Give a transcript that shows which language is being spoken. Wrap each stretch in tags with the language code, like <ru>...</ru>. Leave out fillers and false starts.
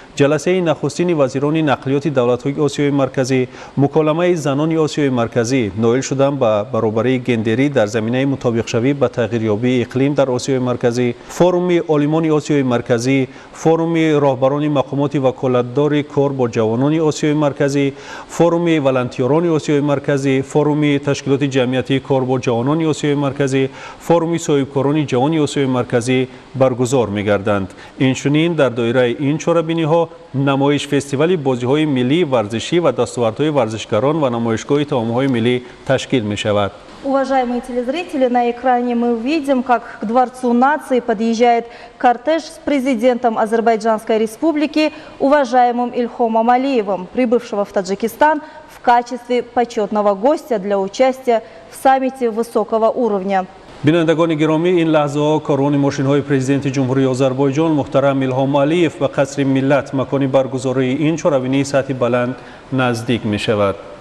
<tg>جلسه نخستین وزیران نقلیات دولت‌های آسیای مرکزی، مکالمه زنان آسیای مرکزی نائل شدن به برابری گندری در زمینه مطابق شوی به تغییریابی اقلیم در آسیای مرکزی، فروم عالمان آسیای مرکزی، فروم راهبران مقامات وکالتدار کار با جوانان آسیای مرکزی، فروم ولنتیران آسیای مرکزی، فروم تشکیلات جمعیتی کار با جوانان آسیای مرکزی، فروم صاحبکاران جوان آسیای مرکزی برگزار می‌گردند. اینچنین در دایره این چهاربینی‌ها نمایش فستیوال بازی‌های ملی ورزشی و دستاوردهای ورزشکاران و نمایشگاه طعام‌های ملی تشکیل می‌شود.</tg> <ru>Уважаемые телезрители, на экране мы видим, как к Дворцу нации подъезжает кортеж с президентом Азербайджанской республики, уважаемым Ильхомом Алиевым, прибывшего в Таджикистан в качестве почетного гостя для участия в саммите высокого уровня.</ru> <tg>بینندگان گرامی، این لحظه ها کاروان ماشین های پرزیدنت جمهوری آذربایجان محترم ایلهام علیف به قصر ملت مکان برگزاری این چهاربینی سطح بلند نزدیک می شود.</tg>